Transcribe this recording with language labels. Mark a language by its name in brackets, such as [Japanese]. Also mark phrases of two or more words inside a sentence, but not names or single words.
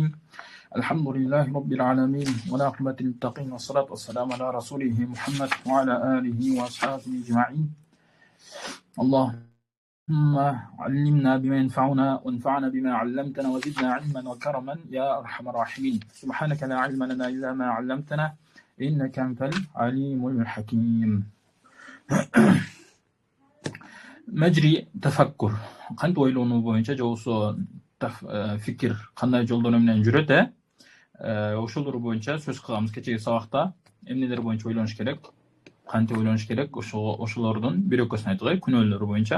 [Arabic] الحمد لله رب العالمين والعاقبة للمتقين والصلاة والسلام على رسوله محمد وعلى آله وأصحابه أجمعين. اللهم علمنا بما ينفعنا وانفعنا بما علمتنا وزدنا علما وكرما يا أرحم الراحمين. سبحانك لا علم لنا إلا ما علمتنا إنك أنت العليم الحكيم. مجرى التفكر. [Kyrgyz] Кантип ойлонуу боюнча же болсо фикир кандай жолдор менен жүрөт, ошолор боюнча сөз кылабыз кечеги сабакта. Эмнелер боюнча ойлонуш керек, кантип ойлонуш керек, ошолордун бир экөөсүн айткылай, күнөөлөр боюнча.